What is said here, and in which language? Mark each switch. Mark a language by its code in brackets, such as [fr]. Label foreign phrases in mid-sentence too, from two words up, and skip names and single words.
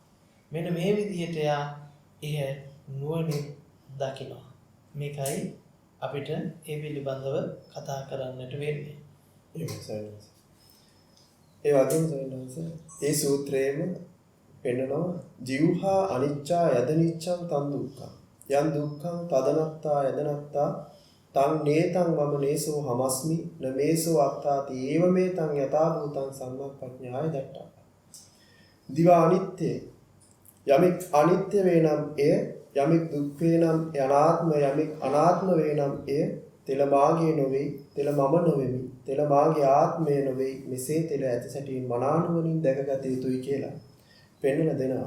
[si] මෙන්න මේ විදිහට යා එය නුවණින් දකිනවා. මේකයි අපිට ඒ පිළිබඳව කතා කරන්නට වෙන්නේ. ඒ වගේම සවිනාස ඒ සූත්‍රයේම පෙන්නනවා [pi] ජීවහා අනිච්චා යදනිච්ඡං තන් දුක්ඛං යං දුක්ඛං තදනත්තා යදනත්තා තං නේතං මම නේසෝ හමස්මි නමේසෝ අත්තාති ඒව මේ තං යථා භූතං සම්මප්පඥාය දට්ඨා. [si] දිව අනිත්‍ය යමෙක් අනිත්‍ය වේ නම් එය යමෙක් දුක් වේ නම් අනාත්ම යමෙක් අනාත්ම වේ නම් එය තෙල මාගේ නොවේ තෙල මම නොවෙමි තෙල මාගේ ආත්මය නොවේ මෙසේ තෙල ඇති සැටින් මනානුවණින් දැකගත යුතුයි කියලා පෙන්වන දෙනවා.